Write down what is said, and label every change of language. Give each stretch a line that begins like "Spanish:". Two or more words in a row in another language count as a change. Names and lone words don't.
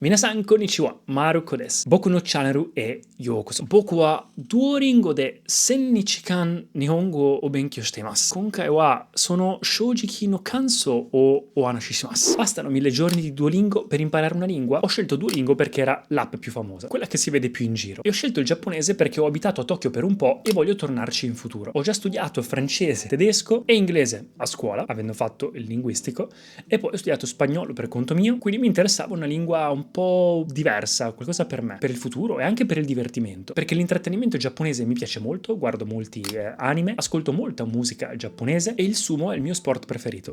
Japanese: みなさんこんにちは、Marukoです. 僕のチャンネルへようこそ. 僕はDuolingoで1000日間日本語を勉強しています. 今回はその正直の感想をお話しします.
Italian: Bastano 1000 giorni di Duolingo per imparare una lingua? Ho scelto Duolingo perché era l'app più famosa, quella che si vede più in giro. E ho scelto il giapponese perché ho abitato a Tokyo per un po' e voglio tornarci in futuro. Ho già studiato francese, tedesco e inglese a scuola, avendo fatto il linguistico, e poi ho studiato spagnolo per conto mio, quindi mi interessava una lingua un po' diversa, qualcosa per me, per il futuro e anche per il divertimento, perché l'intrattenimento giapponese mi piace molto, guardo molti anime, ascolto molta musica giapponese e il sumo è il mio sport preferito.